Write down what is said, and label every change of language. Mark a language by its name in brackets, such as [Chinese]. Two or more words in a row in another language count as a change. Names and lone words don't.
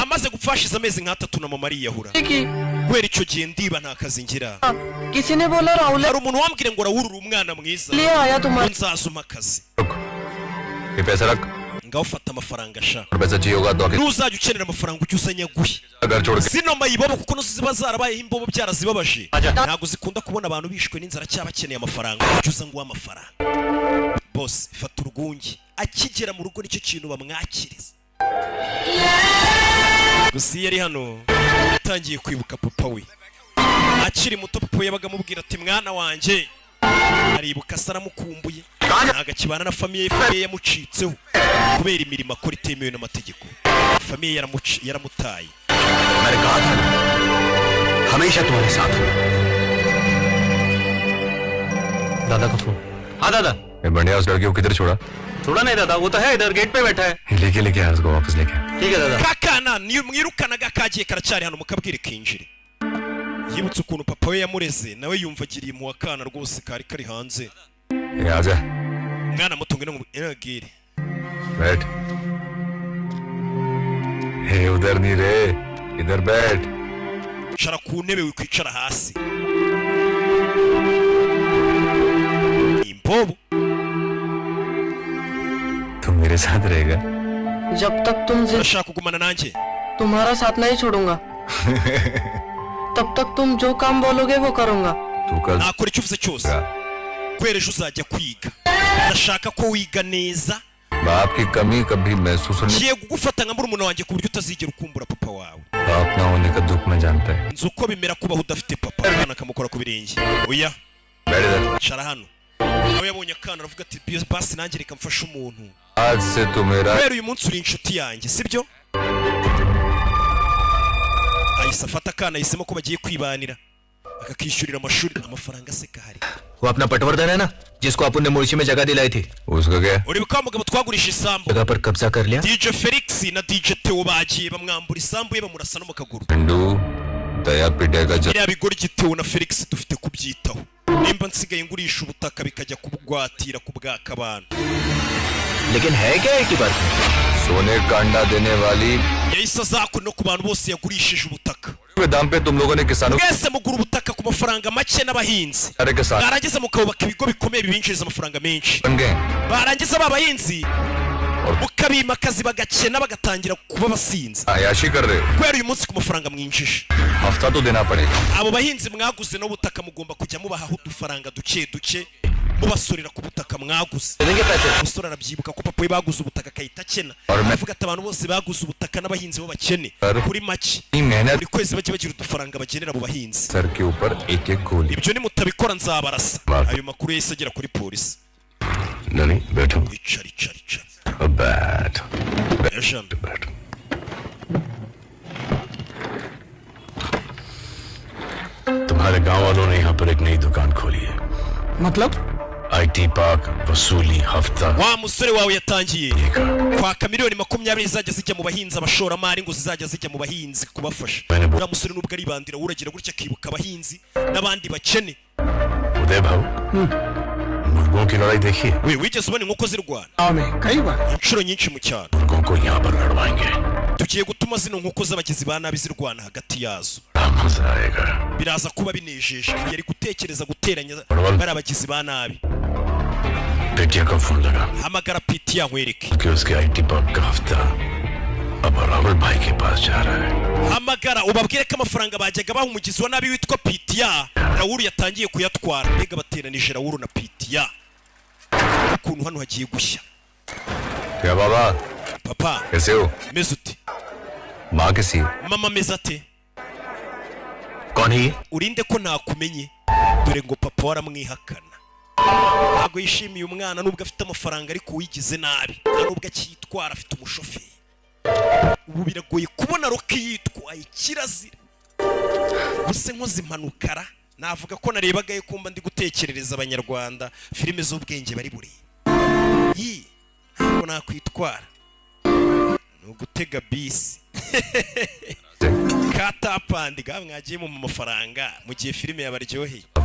[Kinyarwanda] amaze gupfa hashize amezi nk'atatu na mama ariyahura [Hindi] की [Kinyarwanda] kubera icyo gihe ndiba nta kazi ngira [Hindi] किसी ने बोला राहुल [Kinyarwanda] hari umuntu wambwire ngo Raul uri umwana mwiza [Hindi] लिए आया तुम्हारे [Kinyarwanda] nzazuma akazi [Hindi] रुक ये पैसा रख [Kinyarwanda] ngaho fata amafaranga sha [Hindi] और पैसा चाहिए होगा तो आके [Kinyarwanda] nuzajya ukenera amafaranga ujye uzanya guhe [Hindi] घर छोड़ के [Kinyarwanda] zino mayibobo kuko nuzo ziba zarabayeho imbobo byarazibabaje ntabwo zikunda kubona abantu bishwe n'inzara cyaba bakeneye amafaranga ujye uza nguha amafaranga boss fata urwungi akigera mu rugo nicyo kintu bamwakiriza gusa yari hano yatangiye kwibuka papa we akiri muto papa yabaga amubwira ati mwana wanjye aribuka saramukumbuye agakibana na famiye yamucitseho kubera imirimo akora itemewe n'amategeko famiye yaramutaye [Hindi] मैंने कहा था हमेशा तुम्हारे साथ हूं दादा का फोन हाँ दादा ये बढ़िया उस लड़की को किधर छोड़ा छोड़ा नहीं दादा वो तो है इधर गेट पे बैठा है लेके यार उसको वापस लेके ठीक है दादा [Kinyarwanda] kakana mwirukanaga kagiye karacyari hano mukabwire kinjire yibutse ukuntu papa we yamureze nawe yumva agiriye mu wakana rwose kari kari hanze [Hindi] ये आजा [Kinyarwanda] mwana muto ngene ngo eragire [Hindi] बैठ हे उधर नहीं रे इधर बैठ [Kinyarwanda] shara ku ntebe wikwicara hasi imbobo [Hindi] तुम मेरे साथ रहेगा जब तक तुम [Kinyarwanda] urashaka kugumana nanjye [Hindi] तुम्हारा साथ नहीं छोड़ूंगा तब तक तुम जो काम बोलोगे वो करूंगा तू कल [Kinyarwanda] nakora icyo uvuze cyose kubera ejo uzajya kwiga ndashaka ko wiga neza [Hindi] बाप की कमी कभी महसूस नहीं [Kinyarwanda] ngiye kugufata nka murumuna wanjye ku buryo utazigera ukumbura papa wawe [Hindi] बाप ना होने का दुख में जानता है [Kinyarwanda] nzi uko bimera kubaho udafite papa umwana akamukora ku birenge oya [Hindi] बैठ इधर [Kinyarwanda] shara hano nawe yabonye akana aravuga ati basi nanjye reka mfashe umuntu [Hindi] आज से तू मेरा [Kinyarwanda] kubera uyu munsi uri inshuti yanjye sibyo ahise afata akana ahisemo ko bagiye kwibanira akakishyurira amashuri amafaranga se kahari [Hindi] वो अपना पटवर्धन है ना जिसको अपन ने मुर्शी में जगह दिलाई थी उसका क्या [Kinyarwanda] uri bukaba mugabo twagurisha isambu [Hindi] जगह पर कब्जा कर लिया [Kinyarwanda] DJ Felix na DJ Theo bagiye bamwambura isambu ye bamurasa no mu kaguru [Hindi] पिंडू दया पिटेगा जब [Kinyarwanda] biriya bigoryi Theo na Felix dufite kubyitaho nimba nsigaye ngurisha ubutaka bikajya kubugwatira ku bwaka abantu [Hindi] लेकिन है क्या एक ही बात सोने का अंडा देने वाली [Kinyarwanda] yahise azakura no ku bantu bose yagurishije ubutaka [Hindi] दाम पे तुम लोगों ने किसानों [Kinyarwanda] mwese mugura ubutaka ku mafaranga make n'abahinzi [Hindi] अरे के साथ [Kinyarwanda] barangiza mukabubaka ibigo bikomeye bibinjiriza amafaranga menshi [Hindi] बन गए [Kinyarwanda] barangiza ba bahinzi mukabima akazi bagakena bagatangira kuba abasinzi [Hindi] आयाशी कर रहे हो [Kinyarwanda] kubera uyu munsi ku mafaranga mwinjije [Hindi] हफ्ता तो देना पड़ेगा [Kinyarwanda] abo bahinzi mwaguze n'ubutaka mugomba kujya mubahaho udufaranga duke duke mubasorera ku butaka mwaguze umusore arabyibuka ko papa we baguze ubutaka akahita akena avuga ati abantu bose baguze ubutaka n'abahinzi bo bakene kuri make buri kwezi bajye bagira udufaranga bagenera abo bahinzi [Hindi] सर के ऊपर एक एक गोली [Kinyarwanda] ibyo nimutabikora nzabarasa ayo makuru yahise agera kuri polisi [Hindi] नहीं बैठो [Kinyarwanda] icara [Hindi] अब बैठ [Kinyarwanda] ejana [Hindi] बैठ तुम्हारे गांव वालों ने यहाँ पर एक नई दुकान खोली है मतलब [English] IT park [Hindi] वसूली हफ्ता [Kinyarwanda] wa musore wawe yatangiye kwaka miliyoni 20 zizajya zijya mu bahinzi abashoramari ngo zizajya zijya mu bahinzi kubafasha uriya musore nubwo ari bandira uragira gutya akibuka abahinzi n'abandi bakene [Hindi] उदय भाऊ मुर्गों की लड़ाई देखिए [Kinyarwanda] we wigeze ubona inkoko zirwana [Hindi] गाँव में कई बार [Kinyarwanda] inshuro nyinshi mu cyaro [Hindi] मुर्गों को यहाँ पर लड़वाएंगे [Kinyarwanda] tugiye gutuma zino nkoko z'abagizi ba nabi zirwana hagati yazo [Hindi] बड़ा मजा आएगा [Kinyarwanda] biraza kuba binejeje yari gutekereza guteranya bari abagizi ba nabi [Hindi] पेटिया का फोन लगा [Kinyarwanda] hamagara piti yankwereke [Hindi] कि उसके [English] IT park [Hindi] का हफ्ता अब राहुल भाई के पास जा रहा है [Kinyarwanda] hamagara ubabwire ko amafaranga bajyaga baha umugizi wa nabi witwa Pitiya Raul yatangiye kuyatwara mbega bateranije Raul na Pitiya ukuntu hano hagiye gushya [Hindi] क्या बाबा [Kinyarwanda] papa [Hindi] कैसे हो [Kinyarwanda] meze ute [Hindi] माँ कैसी है [Kinyarwanda] mama meze ate [Hindi] कौन है ये? [Kinyarwanda] urinde ko nakumenye dore ngo papa waramwihakana ntabwo yishimiye umwana nubwo afite amafaranga ariko wigize nabi nubwo akitwara afite umushoferi ubu biragoye kubona Rocky yitwaye kirazira buse nkoze impanukara navuga ko narebagaye kumba ndi gutekerereza abanyarwanda filime z'ubwenge bari buri ntabwo nakwitwara nugutega bisi katapandi mwagiye mu mafaranga mu gihe filime yabaryoheye